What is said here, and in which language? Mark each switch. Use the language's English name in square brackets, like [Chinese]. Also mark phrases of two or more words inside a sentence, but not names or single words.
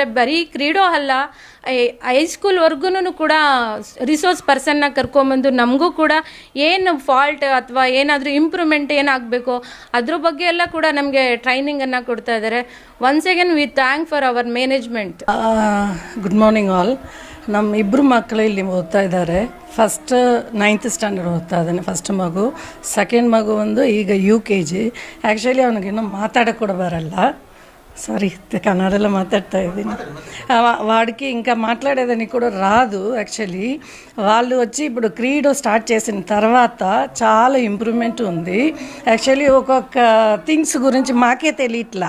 [Kannada] ಬರೀ ಕ್ರೀಡೋ ಅಲ್ಲ, ಹೈಸ್ಕೂಲ್ವರೆಗೂ ಕೂಡ ರಿಸೋರ್ಸ್ ಪರ್ಸನ್ನ ಕರ್ಕೊಂಬಂದು ನಮಗೂ ಕೂಡ ಏನು ಫಾಲ್ಟ್ ಅಥವಾ ಏನಾದರೂ ಇಂಪ್ರೂವ್ಮೆಂಟ್ ಏನಾಗಬೇಕು ಅದ್ರ ಬಗ್ಗೆ ಎಲ್ಲ ಕೂಡ ನಮಗೆ ಟ್ರೈನಿಂಗನ್ನು ಕೊಡ್ತಾ ಇದ್ದಾರೆ. [English] once again we thank for our management. good morning all. [Kannada] ನಮ್ಮ ಇಬ್ಬರು ಮಕ್ಕಳು ಇಲ್ಲಿ ಓದ್ತಾ ಇದ್ದಾರೆ. ಫಸ್ಟ್ 9th ಸ್ಟ್ಯಾಂಡರ್ಡ್ ಓದ್ತಾ ಇದ್ದಾನೆ ಫಸ್ಟ್ ಮಗು. ಸೆಕೆಂಡ್ ಮಗು ಒಂದು ಈಗ UKG. ಆ್ಯಕ್ಚುಲಿ ಅವನಿಗಿನ್ನೂ [Telugu] మాట్లాడక కూడా [Kannada] బరಲ್ಲ. [Telugu] సారీ కన్నడలో మాట్లాడుతా ఇದ್ದೀನಿ. వాడికి ఇంకా మాట్లాడేదానికి కూడా రాదు. యాక్చువల్లీ వాళ్ళు వచ్చి ఇప్పుడు క్రీడో స్టార్ట్ చేసిన తర్వాత చాలా ఇంప్రూవ్మెంట్ ఉంది. యాక్చువల్లీ ఒక్కొక్క థింగ్స్ గురించి మాకే తెలియట్లా.